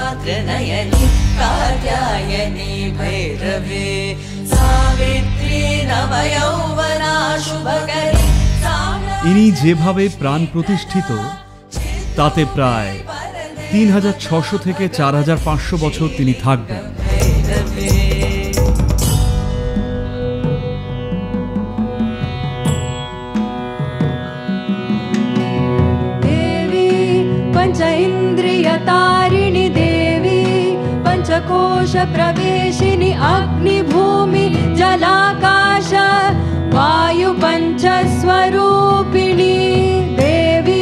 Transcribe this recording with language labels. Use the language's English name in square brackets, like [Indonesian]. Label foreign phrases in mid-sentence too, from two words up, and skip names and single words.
[Bangla] ইনি যেভাবে প্রাণ প্রতিষ্ঠিত তাতে প্রায় 3600 থেকে 4500 বছর তিনি থাকবেন। [Sanskrit] पंच इंद्रिय तारिणी देवी पंचकोश प्रवेशिनी अग्नि भूमि जलाकाश वायु पंचस्वरूपिणी देवी